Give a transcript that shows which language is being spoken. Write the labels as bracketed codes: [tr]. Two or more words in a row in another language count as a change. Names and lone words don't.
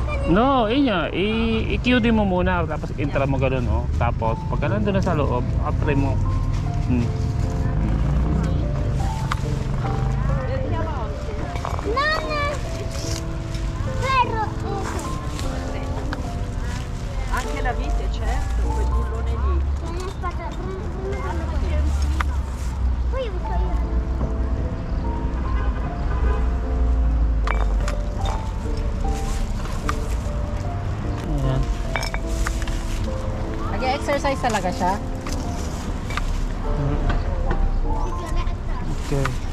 [tl] No, inya, i-QD mo muna tapos intra mo gano'n, oh. Tapos pagka nandun na sa loob, apply mo. Nana! [it] Però Anche la vite, certo, quel bullone lì. aspetta, poi uso io. [tl] Ayan. Nag-exercise talaga siya? Okay.